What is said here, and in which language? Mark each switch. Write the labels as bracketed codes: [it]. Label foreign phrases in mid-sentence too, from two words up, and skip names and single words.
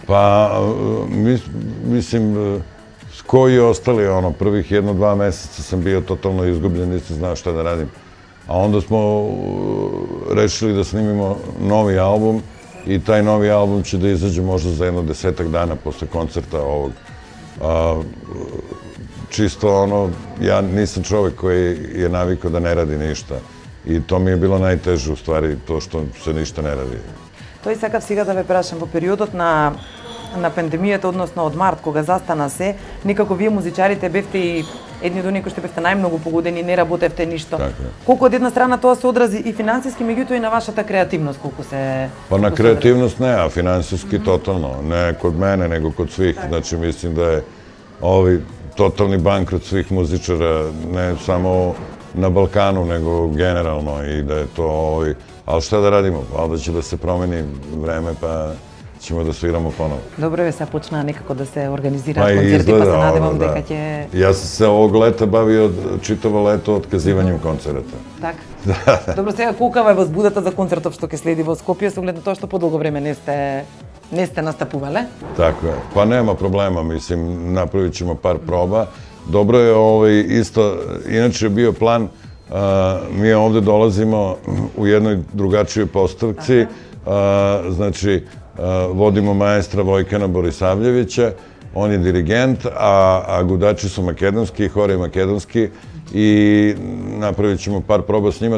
[sr] Па, мислим, с кои остали, првих 1-2 месеца сам био тотално изгубљен, не знao šta да радим. А онда смо решили да снимимо нови албум и тај нови албум ќе да изаđe можда за 10 дана после концерта овог. Čisto ja nisam čovek koji je navikao da ne radi ništa i to mi je bilo najteže u stvari, to što se ništa ne radi. [mk] Тој сакав сега да ве прашам, во периодот на пандемијата, односно од март, кога застана се, некако вие музичарите бевте и едни од оние кои што бевте најмногу погодени, не работевте ништо. Колку од една страна тоа се одрази и финансиски, меѓутоа и на вашата креативност, колку се... [sr] Па на креативност не, а финансиски тотално. Не код мене, него код свих. Значи, мислим да je totalni bankrot svih muzičara, ne samo na Balkanu, nego generalno i da je to ali šta da radimo? Valjda će da se promeni vreme, pa ćemo da sviramo ponovo. [mk] Добро је, сад почна некако да се организира концерти, па се надевамо дека ќе... [sr] Ja sam se ovog leta bavio čitavo leto otkazivanjem koncerata. [mk] Така? Добро, сега колкава е возбудата за концертот што ќе следи во Скопје, со оглед на тоа што подолго време не сте настапувале? [sr] Tako je. Pa nema problema, mislim, napravit ćemo par proba. Dobro je isto, inače je bio plan, mi ovde dolazimo u jednoj drugačijoj postavci, znači vodimo maestra Vojkana Borisavljevića, on je dirigent, a gudači su makedonski, hor je makedonski i napravit ćemo par proba s njima.